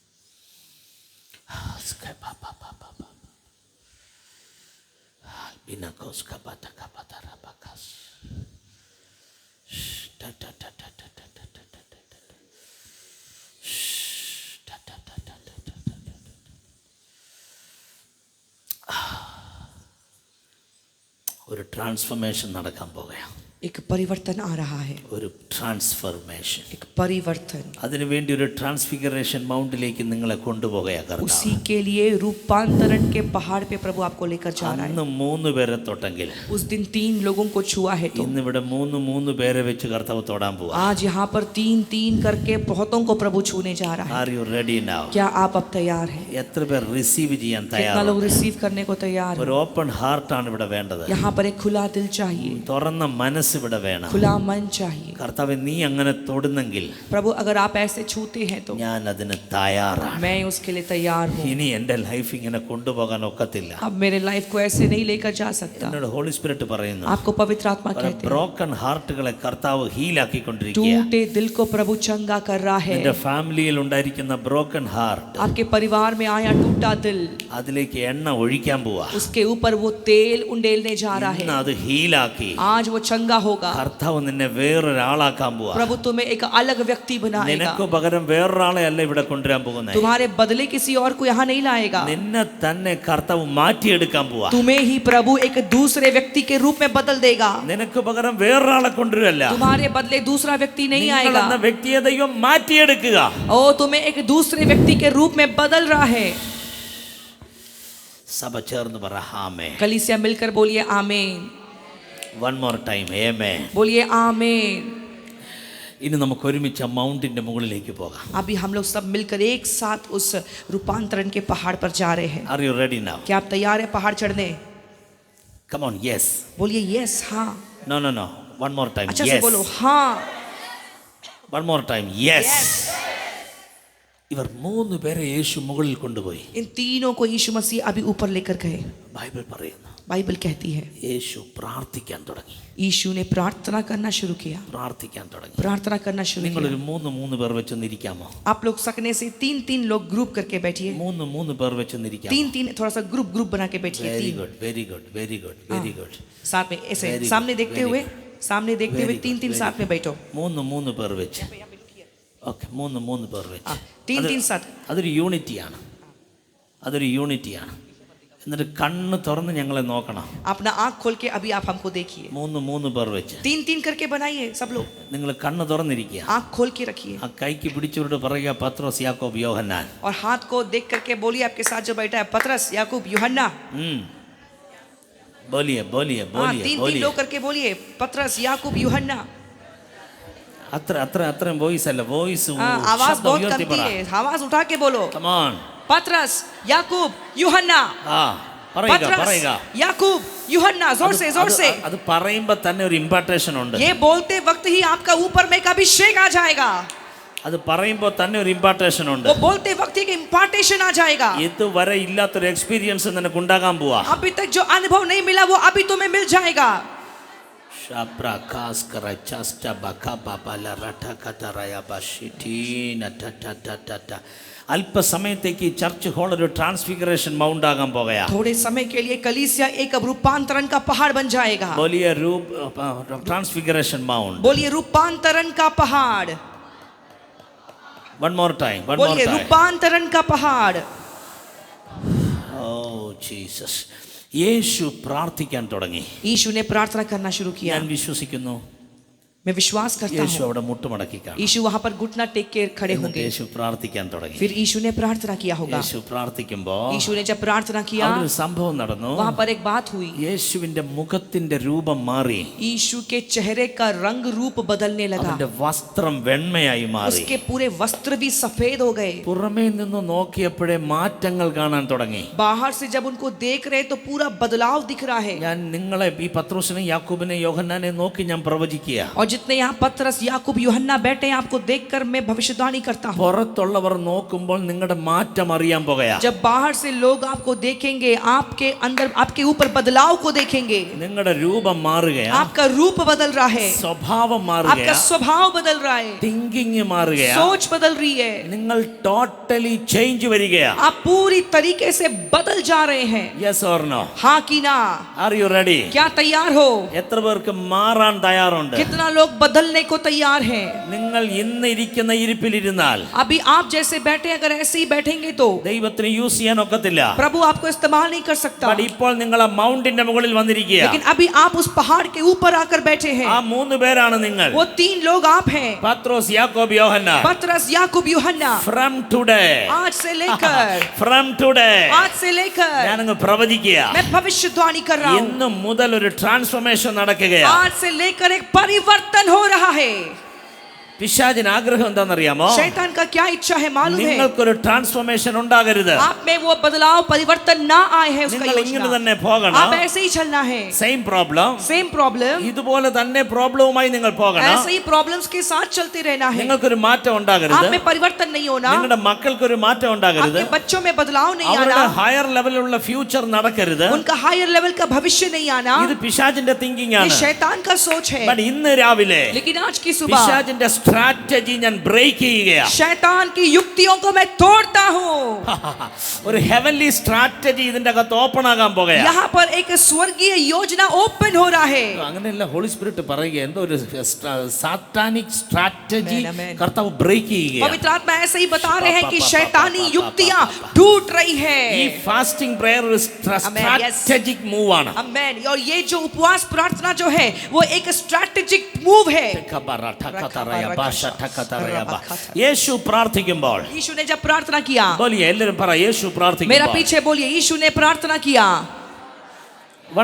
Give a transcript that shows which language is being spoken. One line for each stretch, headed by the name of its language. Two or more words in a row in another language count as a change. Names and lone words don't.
Malayalam: Skai papa papa papa. Binakos ka bata ka batarabakas. Da da da da da da da da da da da. Da da da da da da da da. ഒരു ട്രാൻസ്ഫോർമേഷൻ നടക്കാൻ പോകുകയാണ്.
Hindi: एक परिवर्तन आ रहा है,
Malayalam: ഒരു ട്രാൻസ്ഫോർമേഷൻ.
Hindi: एक परिवर्तन।
Malayalam: അതിനുവേണ്ടി ഒരു
English: transfiguration mount
Malayalam: നിങ്ങളെ കൊണ്ടുപോകുകയാ കർത്താവ്.
Hindi: उसी के लिए रूपांतरण के पहाड़ पे प्रभु आपको लेकर जा रहा है।
Malayalam: അന്ന് 3 പേരെ തൊട്ടെങ്കിൽ
Hindi: उस दिन 3 लोगों को छुआ है, तो
Malayalam: ഇന്നിവിടെ 3 പേരെ വെച്ച് കർത്താവ് തൊടാൻ പോവാ.
Hindi: आज यहाँ पर 3 करके बहुतों को प्रभु छूने जा रहा है।
English: Are you ready now?
Hindi: क्या आप अब तैयार हैं?
Malayalam: എത്ര പേർ റിസീവ് ചെയ്യാൻ
Hindi: कितना
Malayalam: തയ്യാറാണ്?
Hindi: लोग रिसीव करने को तैयार
Malayalam: ഒരു
Hindi: हैं?
English: open heart
Malayalam: ഇവിടെ വേണ്ടത്.
Hindi: यहाँ पर एक खुला दिल चाहिए,
Malayalam: തുറന്ന മനസ്സ് ഇവിടെ വേണം.
Hindi: खुला मन चाहिए।
Malayalam: കർത്താവേ, നീ അങ്ങനെ തൊടുന്നെങ്കിൽ
Hindi: प्रभु अगर आप ऐसे छूते हैं तो
Malayalam: ഞാൻ അതിന് തയ്യാറാണ്.
Hindi: मैं उसके लिए तैयार हूँ।
Malayalam: ഇനി എൻ്റെ ലൈഫ് ഇങ്ങനെ കൊണ്ടുപോകാൻ ഒക്കത്തില്ല.
Hindi: अब मेरे लाइफ को ऐसे नहीं लेकर जा सकता।
Malayalam: എന്നോട്
English: Holy Spirit
Malayalam: പറയുന്നു,
Hindi: आपको पवित्र आत्मा कहते हैं,
English: broken hearts
Malayalam: കർത്താവ് ഹീലാക്കിക്കൊണ്ടിരിക്കുക.
Hindi: टूटे दिल को प्रभु चंगा कर रहा है।
Malayalam: നിന്റെ ഫാമിലിയിൽ ഉണ്ടായിരിക്കുന്ന
English: broken heart,
Hindi: आपके परिवार में आया टूटा दिल,
Malayalam: അതിലേക്ക് എണ്ണ ഒഴിക്കാൻ പോവാ.
Hindi: उसके ऊपर वो तेल उंडेलने जा रहा है।
Malayalam: ഇന്ന് അത് ഹീലാക്കി
Hindi: आज वो चंगा होगा।
Malayalam: കർത്താവ് നിന്നെ വേറൊരാളാക്കാൻ പോവാ.
Hindi: प्रभु तुम्हें एक अलग व्यक्ति बनाएगा।
Malayalam: നിനക്ക് പകരം വേറൊരാളെ അല്ല ഇവിടെ കൊണ്ടുവരാൻ പോകുന്നത്.
Hindi: तुम्हारे बदले किसी और को यहाँ नहीं लाएगा।
Malayalam: നിന്നെ തന്നെ കർത്താവ് മാറ്റിയെടുക്കാൻ പോവാ.
Hindi: तुम्हें ही प्रभु एक दूसरे व्यक्ति के रूप में बदल देगा।
Malayalam: നിനക്ക് പകരം വേറൊരാളെ കൊണ്ടുവരല്ല.
Hindi: तुम्हारे बदले दूसरा व्यक्ति नहीं
Malayalam: നിങ്ങൾ
Hindi: आएगा।
Malayalam: എന്ന വ്യക്തിയെ ദൈവം മാറ്റിയെടുക്കുക.
Hindi: ओ तुम्हें एक दूसरे व्यक्ति के रूप में बदल रहा है।
Malayalam: സഭ ചേർന്ന് പറ ആമേൻ.
Hindi: कलीसिया मिलकर बोलिए आमीन।
English: One more time, amen.
Hindi: बोलिए आमीन।
Malayalam: ഇനി നമുക്ക് ഒരുമിച്ച് മൗണ്ടിന്റെ മുകളിലേക്ക് പോകാം.
Hindi: अभी हम लोग सब मिलकर एक साथ उस रूपांतरण के पहाड़ पर जा रहे हैं.
English: Are you ready now?
Hindi: क्या आप तैयार हैं पहाड़ चढ़ने?
English: Come on, yes.
Hindi: बोलिए यस, हाँ.
English: No. One more time.
Hindi: अच्छा
English: Yes.
Hindi: से बोलो हाँ.
English: One more time. Yes.
Malayalam: ഇവർ 3 പേരെ യേശു മുകളിൽ കൊണ്ടുപോയി.
Hindi: इन तीनों को यीशु मसीह अभी ऊपर लेकर गए.
Malayalam: ബൈബിൾ പറയുന്നു
Hindi: बाइबल कहती है
Malayalam: യേശു പ്രാർത്ഥിക്കാൻ തുടങ്ങി.
Hindi: यीशु ने प्रार्थना करना शुरू किया.
Malayalam: പ്രാർത്ഥിക്കാൻ തുടങ്ങി.
Hindi: प्रार्थना करना शुरू
Malayalam: നിങ്ങൾ
Hindi: किया.
Malayalam: ഒരു 3 പേർ വെച്ചൊന്നിരിക്കാമോ?
Hindi: आप लोग सकने से 3 लोग ग्रुप करके बैठिए.
Malayalam: 3 പേർ വെച്ചൊന്നിരിക്കാമോ?
Hindi: 3 थोड़ा सा ग्रुप बना के बैठिए.
English: Very good.
Hindi: साथ में ऐसे सामने देखते हुए 3 साथ में बैठो.
Malayalam: 3 പേർ വെച്ച്. ഓക്കെ 3 പേർ വെച്ച്.
Hindi: 3 साथ.
Malayalam: അതൊരു യൂണിറ്റിയാണ്. എന്നിട്ട് കണ്ണ് തുറന്ന് ഞങ്ങളെ നോക്കണം.
Hindi: अपना आंख खोल के अभी आप हमको देखिए.
Malayalam: 3 പേർ വെച്ച്.
Hindi: 3 करके बनाइए सब लोग.
Malayalam: നിങ്ങൾ കണ്ണ് തുറന്നിരിക്കുക.
Hindi: आंख खोल के रखिए.
Malayalam: ആ കൈക്ക് പിടിച്ചുകൊണ്ട് പറയുക പത്രോസ് യാക്കോബ് യോഹന്നാൻ.
Hindi: और हाथ को देख करके बोलिए आपके साथ जो बैठा है पतरस याकूब यूहन्ना. बोलिए 3 लोग करके बोलिए पतरस याकूब यूहन्ना.
Malayalam: അത്ര വോയിസ് അല്ല, വോയിസ്
Hindi: आवाज बहुत कमती है, आवाज उठा के बोलो.
English: Come on.
Hindi: पतरस याकूब यूहन्ना.
Malayalam: പറയുക.
Hindi: याकूब यूहन्ना. जोर से.
Malayalam: അത് പറയുമ്പോൾ തന്നെ ഒരു ഇംപാർട്ടേഷൻ ഉണ്ട്.
Hindi: ये बोलते वक्त ही आपका ऊपर में एक अभिषेक आ जाएगा.
Malayalam: അത് പറയുമ്പോൾ തന്നെ ഒരു ഇംപാർട്ടേഷൻ ഉണ്ട്.
Hindi: वो बोलते वक्त एक इम्पार्टेशन आ जाएगा.
Malayalam: ഇതുവരെ ഇല്ലാത്തൊരു എക്സ്പീരിയൻസ് നിനക്ക് ഉണ്ടാകാൻ പോവാ.
Hindi: अभी तक जो अनुभव नहीं मिला वो अभी तुम्हें मिल जाएगा.
Malayalam: അല്പസമയത്തേക്ക്
English: church hall
Malayalam: ഒരു
English: transfiguration mount
Malayalam: ആകാൻ പോകുകയാ.
Hindi: थोड़े समय के लिए कलीसिया एक रूपांतरण का पहाड़ बन जाएगा. बोलिए
English: transfiguration mount.
Hindi: बोलिए रूपांतरण का पहाड़.
English: One more time.
Hindi: बोलिए रूपांतरण का पहाड़.
English: Oh Jesus.
Malayalam: യേശു പ്രാർത്ഥിക്കാൻ തുടങ്ങി.
Hindi: यीशु ने प्रार्थना करना शुरू किया.
Malayalam: ഞാൻ വിശ്വസിക്കുന്നു
Hindi: मैं विश्वास करता
Malayalam: യേശു
Hindi: हूँ
Malayalam: അവിടെ മുട്ടുമടക്കി കാണും.
Hindi: यीशु वहाँ पर घुटना टेक के खड़े होंगे.
Malayalam: യേശു പ്രാർത്ഥിക്കാൻ തുടങ്ങി.
Hindi: फिर यीशु ने प्रार्थना किया होगा.
Malayalam: യേശു പ്രാർത്ഥിക്കുമ്പോൾ
Hindi: यीशु ने जब प्रार्थना किया
Malayalam: ഒരു സംഭവം നടന്നു.
Hindi: वहाँ पर एक बात हुई.
Malayalam: യേശുവിന്റെ മുഖത്തിന്റെ രൂപം മാറി.
Hindi: यीशु के चेहरे का रंग रूप बदलने लगा.
Malayalam: അവന്റെ വസ്ത്രം വെണ്മയായി മാറി.
Hindi: उसके पूरे वस्त्र भी सफेद हो गए.
Malayalam: പുറമേ നിന്ന് നോക്കിയപ്പോഴേ മാറ്റങ്ങൾ കാണാൻ തുടങ്ങി.
Hindi: बाहर से जब उनको देख रहे तो पूरा बदलाव दिख रहा है.
Malayalam: ഞാൻ നിങ്ങളെ ഈ പത്രോസിനെ യാക്കോബിനെ യോഹന്നാനെ നോക്കി ഞാൻ പ്രവചിക്കുക.
Hindi: और जितने यहाँ पतरस याकूब यूहन्ना बैठे हैं आपको देखकर मैं भविष्यवाणी करता हूँ.
Malayalam: പുറത്തുള്ളവർ നോക്കുമ്പോൾ നിങ്ങളുടെ മാറ്റം അറിയാൻ പോകുകയാ.
Hindi: जब बाहर से लोग आपको देखेंगे आपके अंदर आपके ऊपर बदलाव को देखेंगे.
Malayalam: നിങ്ങളുടെ രൂപം മാറുകയാ.
Hindi: आपका रूप बदल रहा है.
Malayalam: സ്വഭാവം
Hindi: आपका
Malayalam: മാറുകയാ.
Hindi: स्वभाव बदल रहा है.
Malayalam: തിങ്കിങ് മാറുകയാ.
Hindi: सोच बदल रही है.
Malayalam: നിങ്ങൾ
English: totally change
Malayalam: വരികയാ.
Hindi: आप पूरी तरीके से बदल जा रहे हैं.
English: Yes or no?
Hindi: हाँ कि ना?
English: Are you ready?
Hindi: क्या तैयार हो?
Malayalam: എത്ര പേർക്ക് മാറാൻ തയ്യാറുണ്ട്?
Hindi: कितना लोग बदलने को तैयार हैं?
Malayalam: നിങ്ങൾ ഇന്ന് ഇരിക്കുന്ന ഇരിപ്പിലിരുന്നാൽ
Hindi: अभी आप जैसे बैठे अगर ऐसे ही बैठेंगे तो
Malayalam: ദൈവത്തിന് യൂസ് ചെയ്യാൻ ഒക്കത്തില്ല.
Hindi: प्रभु आपको इस्तेमाल नहीं कर सकता.
Malayalam: ബട്ട് ഇപ്പോൾ നിങ്ങൾ ആ മൗണ്ടിന്റെ മുകളിൽ വന്നിരിക്കുക.
Hindi: लेकिन अभी आप उस पहाड़ के ऊपर आकर बैठे हैं.
Malayalam: ആ 3 പേരാണ് നിങ്ങൾ.
Hindi: वो 3 लोग आप हैं.
Malayalam: പത്രോസ് യാക്കോബ് യോഹന്നാൻ.
Hindi: पतरस याकूब यूहन्ना.
English: From today
Hindi: आज से लेकर आज से लेकर
Malayalam: ഞാനങ്ങ് പ്രവചിക്കുക.
Hindi: मैं भविष्यवाणी कर रहा हूँ.
Malayalam: ഇന്നു മുതൽ ഒരു ട്രാൻസ്ഫോർമേഷൻ നടക്കുകയാണ്.
Hindi: आज से लेकर एक परिवर्तन हो रहा है.
Malayalam: പിശാചിന് ആഗ്രഹം എന്താണെന്നറിയാമോ?
Hindi: शैतान का क्या इच्छा है मालूम है?
Malayalam: നിങ്ങൾക്കൊരു ട്രാൻസ്ഫോർമേഷൻ ഉണ്ടാകരുത്.
Hindi: आप में वो बदलाव परिवर्तन ना आए है उसका
Malayalam: നിങ്ങൾ ഇങ്ങനെ
Hindi: योजना.
Malayalam: തന്നെ പോകണം.
Hindi: आप ऐसे ही चलना है.
English: Same problem. Same problem.
Malayalam: ഇതുപോലെ തന്നെ പ്രോബ്ലവുമായി നിങ്ങൾ പോകണം.
Hindi: ऐसे ही प्रॉब्लम्स के साथ चलते रहना है.
Malayalam: നിങ്ങൾക്കൊരു മാറ്റം ഉണ്ടാകരുത്.
Hindi: आप में परिवर्तन नहीं होना.
Malayalam: നിങ്ങളുടെ മക്കൾക്കൊരു മാറ്റം ഉണ്ടാകരുത്.
Hindi: आपके बच्चों में बदलाव नहीं
Malayalam: അവരുടെ
Hindi: आना.
English: higher level
Malayalam: ഫ്യൂച്ചർ നടക്കരുത്.
Hindi: उनका
English: higher level
Hindi: का भविष्य नहीं आना.
Malayalam: ഇത് പിശാചിന്റെ തിങ്കിങ്
Hindi: ये
Malayalam: ആണ്.
Hindi: शैतान का सोच है.
Malayalam: ബട്ട് ഇന്ന് രാവിലെ
Hindi: लेकिन आज की सुबह
Malayalam: പിശാചിന്റെ സ്ട്രാറ്റജി ഞാൻ ബ്രേക്ക് ചെയ്യുകയാണ്.
Hindi: शैतान की युक्तियों को मैं तोड़ता हूँ.
Malayalam: ഒരു
English: heavenly strategy
Malayalam: ഇതിന്റെ അകത്ത് ഓപ്പൺ ആകാൻ പോകുകയാണ്.
Hindi: यहाँ पर एक स्वर्गीय योजना ओपन हो रहा है.
Malayalam: അങ്ങനെയല്ല
English: Holy Spirit
Malayalam: പറയുക എന്തോ ഒരു
English: satanic strategy Amen, amen.
Malayalam: കർത്താവ് ബ്രേക്ക് ചെയ്യുകയാണ്.
Hindi: पवित्र आत्मा ऐसे ही बता रहे हैं कि शैतानी युक्तियां टूट रही है.
Malayalam: ഈ
English: fasting prayer
Malayalam: ഒരു
English: strategic move
Malayalam: ആണ്.
Hindi: आमेन. और ये जो उपवास प्रार्थना जो है वो एक
English: strategic move
Hindi: है.
Malayalam: യേശു പ്രാർത്ഥിക്കുമ്പോൾ
Hindi: यीशु ने जब प्रार्थना किया,
Malayalam: बोलिए എല്ലാവരും പറ യേശു
Hindi: मेरा
Malayalam: പ്രാർത്ഥിക്കുമ്പോൾ.
Hindi: पीछे बोलिए यीशु ने प्रार्थना किया.
English: One more time.